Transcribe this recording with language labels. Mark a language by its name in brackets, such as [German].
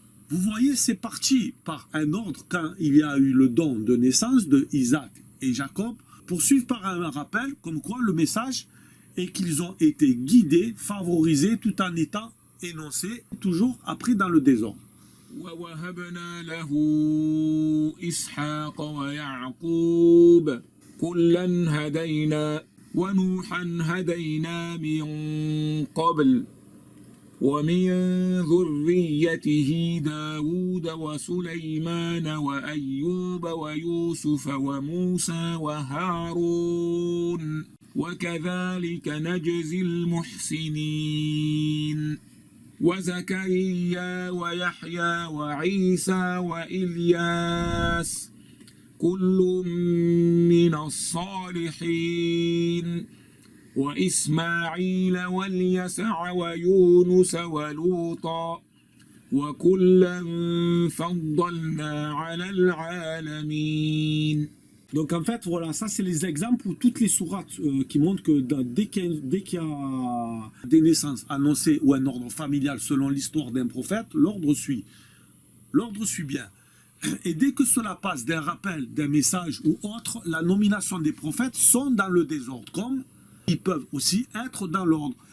[French] Vous voyez, c'est parti par un ordre quand il y a eu le don de naissance de Isaac et Jacob, poursuivre par un rappel comme quoi le message est qu'ils ont été guidés, favorisés, tout en étant énoncés, toujours après dans le désordre. [Arabic] ووهبنا له إسحاق ويعقوب كلا هدينا ونوحا هدينا من قبل ومن ذريته داود وسليمان وأيوب ويوسف وموسى وهارون وكذلك نجزي المحسنين وزكريا ويحيى وعيسى وإلياس كل من الصالحين وإسماعيل واليسع ويونس ولوطا وكلا فضلنا على العالمين. [French] Donc en fait, voilà, ça c'est les exemples où toutes les sourates qui montrent que dès qu'il y a des naissances annoncées ou un ordre familial selon l'histoire d'un prophète, l'ordre suit. L'ordre suit bien. Et dès que cela passe d'un rappel, d'un message ou autre, la nomination des prophètes sont dans le désordre, comme ils peuvent aussi être dans l'ordre.